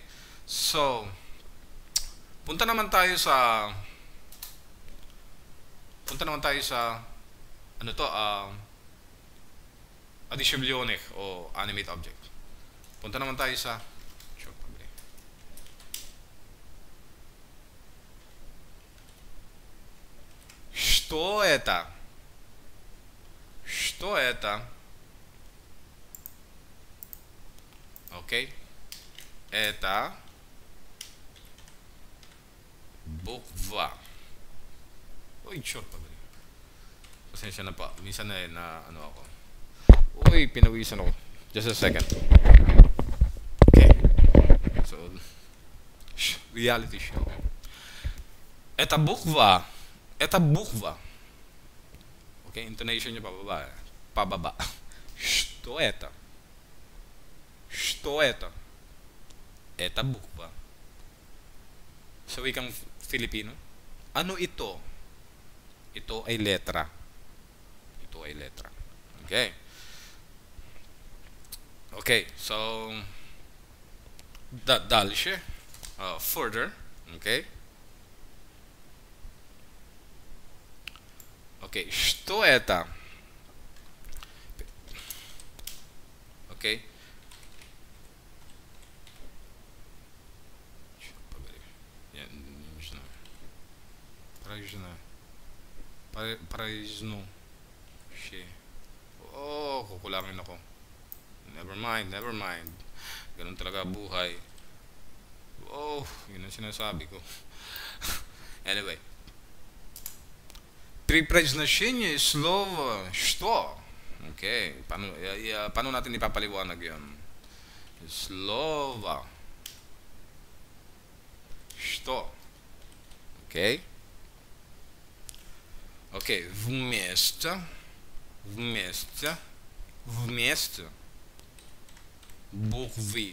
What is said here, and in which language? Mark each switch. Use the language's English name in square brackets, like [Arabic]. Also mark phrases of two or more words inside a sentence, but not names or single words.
[Filipino] So, punta naman tayo sa ano to, addition o [English] animate object. [Filipino] Punta naman tayo sa [Russian] Что это? Что это? Okay? Это буква. [Filipino] Uy, short pa ba? Pasensya na pa. Minsan na ano ako. Uy, pinawisan ako. [English] Just a second. Okay. So, reality show. [Russian] Это буква. Это буква. [Filipino] Okay, intonation niya pababa. Pababa. [Russian] Что это? Что это? Это буква. [Filipino] Sa wikang Filipino, ano ito? Ito ay letra. Ito ay letra. Okay. [Russian] Okay, so дальше, further, okay. Okay, что это? Okay. Праздно. [Filipino] Oh, kukulangin ako. [English] Never mind. [Filipino] Ganun talaga buhay. Oh, yun ang sinasabi ko. Anyway. [Russian] При произношении слова «что». Okay. [Filipino] Paano natin ipapaliwanag yun? [Russian] Слово. Что. Okay. Okay. Вместо. Буквы.